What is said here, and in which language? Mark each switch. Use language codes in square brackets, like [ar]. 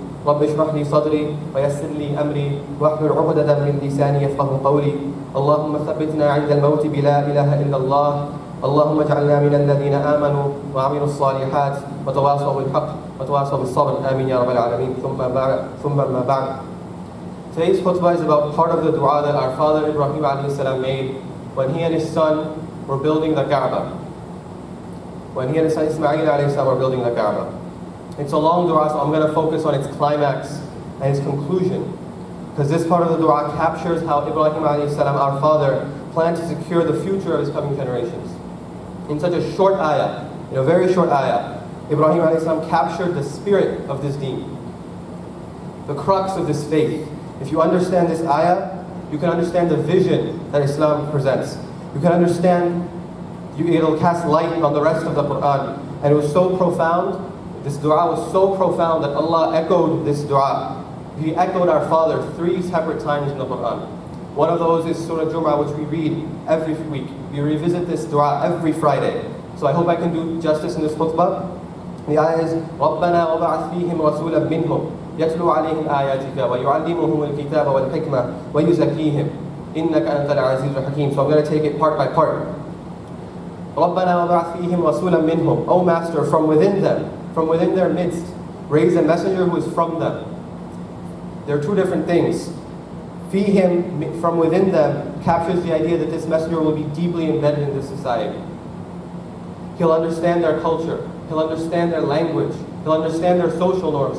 [ar] رب اشرح لي صدري ويسر لي أمري واحلل عقدة من لساني يفقهوا قولي. اللهم ثبتنا عند الموت بلا إله إلا الله. اللهم اجعلنا من الذين آمنوا وعملوا الصالحات وتواصوا بالحق وتواصوا بالصبر. آمين يا رب العالمين. ثم ما بعد. [en] Today's khutbah is about part of the dua that our father Ibrahim alayhi salam made when he and his son were building the Kaaba. When he and his son Ismail alayhi salam were building the Kaaba. It's a long dua, so I'm going to focus on its climax and its conclusion. Because this part of the dua captures how Ibrahim alayhi salam, our father, planned to secure the future of his coming generations. In such a short ayah, in a very short ayah, Ibrahim alayhi salam captured the spirit of this deen, the crux of this faith. If you understand this ayah, you can understand the vision that Islam presents. You can understand, it'll cast light on the rest of the Quran. And it was so profound, this dua was so profound that Allah echoed this dua. He echoed our father 3 separate times in the Quran. One of those is Surah Jum'ah, which we read every week. We revisit this dua every Friday. So I hope I can do justice in this khutbah. The ayah is, [ar] رَبَّنَا وَبَعَثْ فِيهِمْ رَسُولًا مِّنْهُمْ يتلو عليهم آياتك ويعلمهم الكتاب والحكمة ويزكيهم إنك أنت العزيز الحكيم. [en] So I'm going to take it part by part. [ar] ربنا وبعث فيهم رسولا منهم. [en] O Master, from within them, from within their midst, raise a messenger who is from them. There are 2 different things. فيهم, from within them, captures the idea that this messenger will be deeply embedded in this society. He'll understand their culture. He'll understand their language. He'll understand their social norms.